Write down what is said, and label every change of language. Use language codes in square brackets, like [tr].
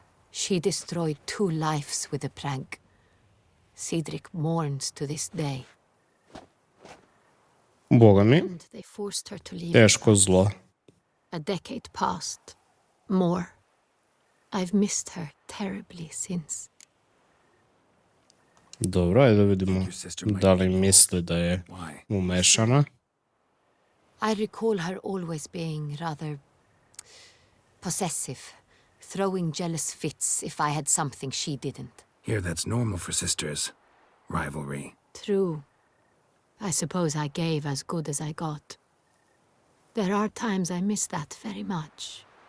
[en] She destroyed 2 lives with a prank. Cedric mourns to this day. [sr] Boga mi, [en] And they forced her to leave. [sr] teško zlo. [en] A decade passed. More. I've missed her terribly since. [sr] Dobro, ajde da vidimo da li misli da je umešana. [en] I recall her always being rather possessive, throwing jealous fits if I had something she didn't. Here, that's normal for sisters. Rivalry. True. I suppose I gave as good as I got. There are times I miss that very much.